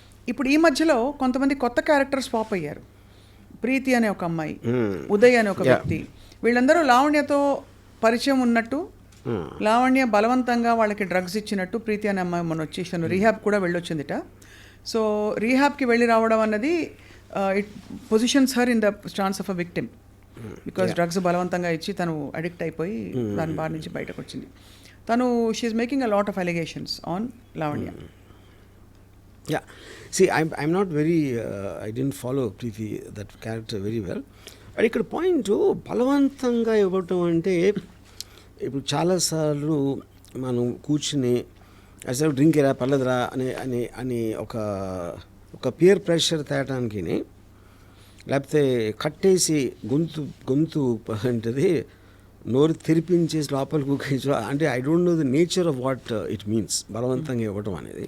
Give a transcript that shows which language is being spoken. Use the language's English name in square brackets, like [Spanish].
[Telugu] ఇప్పుడు ఈ మధ్యలో కొంతమంది కొత్త క్యారెక్టర్స్ పాప్ అయ్యారు. ప్రీతి అనే ఒక అమ్మాయి, ఉదయ్ అనే ఒక వ్యక్తి, వీళ్ళందరూ లావణ్యతో పరిచయం ఉన్నట్టు, లావణ్య బలవంతంగా వాళ్ళకి డ్రగ్స్ ఇచ్చినట్టు ప్రీతి అనే అమ్మాయి మొన్న వచ్చేసాను రీహాబ్ కూడా వెళ్ళొచ్చిందిట. సో రీహాబ్కి వెళ్ళి రావడం అన్నది it positions her in the stance of a victim, because drugs బలవంతంగా ఇచ్చి తను అడిక్ట్ అయిపోయి దాని బారి నుంచి బయటకు వచ్చింది. [English] తను she is making a lot of allegations on Lavanya. Yeah, see, I'm not very, I didn't follow Preeti, that character very well. [Telugu] But ఇక్కడ పాయింట్ బలవంతంగా ఇవ్వటం అంటే ఇప్పుడు చాలాసార్లు మనం కూర్చుని అసలు డ్రింక్ ఎలా పర్లేదురా అని ఒక పియర్ ప్రెషర్ తేయటానికి, లేకపోతే కట్టేసి గొంతు ఏంటది నోరు తెరిపించేసి లోపలికి కూర్చో అంటే I don't know the nature of what it means బలవంతంగా ఇవ్వటం అనేది.